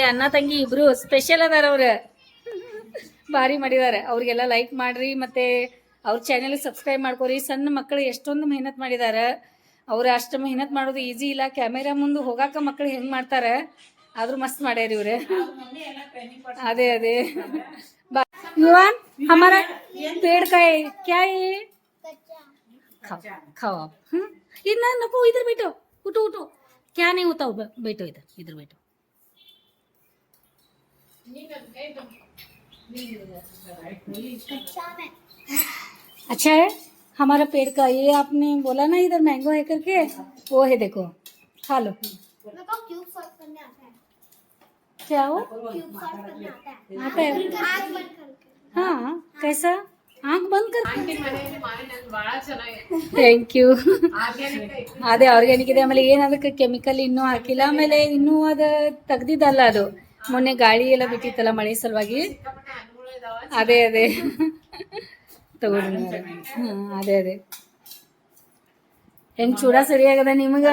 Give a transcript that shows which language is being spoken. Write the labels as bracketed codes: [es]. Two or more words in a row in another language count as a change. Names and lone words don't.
[kn] ಅಣ್ಣ ತಂಗಿ ಇಬ್ರು ಸ್ಪೆಷಲ್ ಅದಾರ, ಅವ್ರ ಭಾರಿ ಮಾಡಿದಾರೆ. ಅವ್ರಿಗೆಲ್ಲ ಲೈಕ್ ಮಾಡ್ರಿ, ಮತ್ತೆ ಅವ್ರ ಚಾನೆಲ್ ಸಬ್ಸ್ಕ್ರೈಬ್ ಮಾಡ್ಕೋರಿ. ಸಣ್ಣ ಮಕ್ಕಳು ಎಷ್ಟೊಂದು ಮೆಹನತ್ ಮಾಡಿದಾರ. ಅವ್ರ ಅಷ್ಟು ಮೆಹನತ್ ಮಾಡೋದು ಈಜಿ ಇಲ್ಲ. ಕ್ಯಾಮೆರಾ ಮುಂದೆ ಹೋಗಾಕ ಮಕ್ಕಳು ಹೆಂಗ್ ಮಾಡ್ತಾರ, ಆದ್ರೂ ಮಸ್ತ್ ಮಾಡ್ಯಾರ ಇವ್ರೆ. ಅದೇ ಅದೇ [hi] युवान हमारा पेड़ का है क्या है? खाओ खाओ आप. इधर नको, इधर बैठो, उठो उठो. क्या नहीं होता, बैठो इधर, इधर बैठो. अच्छा है हमारा पेड़ का. ये आपने बोला ना इधर मैंगो है करके, वो है, देखो खा लो. क्या हो आता है? हाँ, कैसा? आँख बंद कर. [en] thank you. [kn] ಅದೇ ಆರ್ಗ್ಯಾನಿಕ್ ಇದೆ. ಆಮೇಲೆ ಏನು ಅದಕ್ಕೆ ಕೆಮಿಕಲ್ ಇನ್ನೂ ಹಾಕಿಲ್ಲ. ಆಮೇಲೆ ಇನ್ನೂ ಅದು ತೆಗ್ದಿದ್ದಲ್ಲ, ಅದು ಮೊನ್ನೆ ಗಾಳಿ ಎಲ್ಲ ಬಿಟ್ಟಿತ್ತಲ್ಲ ಮಳೆ ಸಲುವಾಗಿ. ಅದೇ ಅದೇ ತಗೊಂಡು. ಅದೇ ಅದೇ ಹೆಂಗ್ ಚೂಡ ಸರಿಯಾಗದ ನಿಮ್ಗೆ.